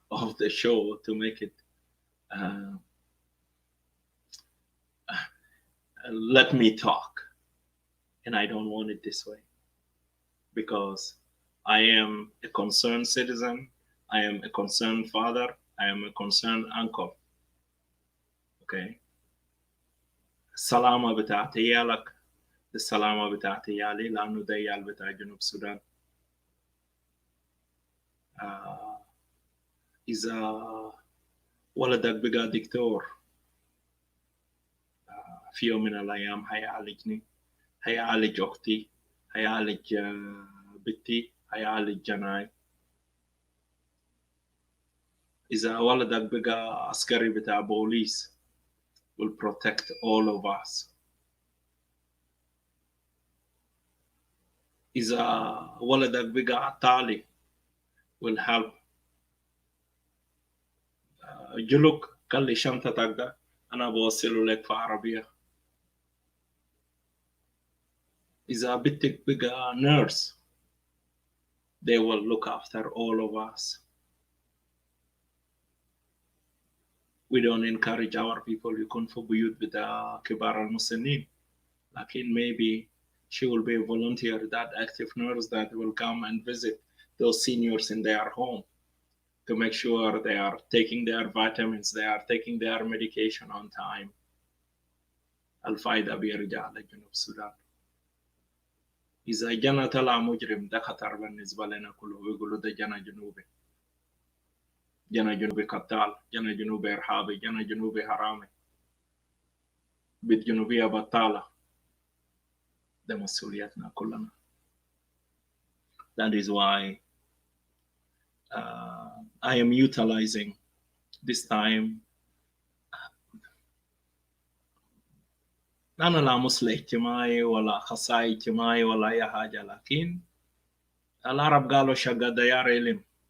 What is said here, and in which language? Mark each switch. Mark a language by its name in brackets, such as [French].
[English] of the show to make it let me talk, and I don't want it this way because I am a concerned citizen, I am a concerned father, I am a concerned uncle. [Arabic] Okay, السلامة بتاعت عيالك السلامة بتاعت عيالي لأنه ده عيال بتاع جنوب السودان. إذا ولدك بقى دكتور في يوم من الأيام هيعالجني، هيعالج أختي، هيعالج بنتي، هيعالج جناي. إذا ولدك بقى عسكري بتاع بوليس [English] will protect all of us. [Arabic] إذا ولدك بقى عطالي [English] will help. [Arabic] جلوك قال لي شنطتك ده أنا بوصله لك في عربية. إذا بنتك بقى [English] nurse they will look after all of us. We don't encourage our people [Arabic] يكون في بيوت بتاع كبار المسنين. [English] لكن maybe she will be a volunteer, that active nurse that will come and visit those seniors in their home to make sure they are taking their vitamins, they are taking their medication on time. [Arabic] الفايدة بيرجع لجنوب السودان. إذا جنا طلع مجرم ده خطر بالنسبة لنا كله ويقولوا ده جنا جنوبي. جنا جنوبي قتال، جنا جنوبي إرهابي، جنا جنوبي حرامي. بيت جنوبية بطالة. ده مسؤوليتنا كلنا. [English] That is why I am utilizing this time. [Arabic] أنا لا مصلح اجتماعي ولا أخصائي اجتماعي ولا أي حاجة، لكن العرب قالوا شقة ديار علم.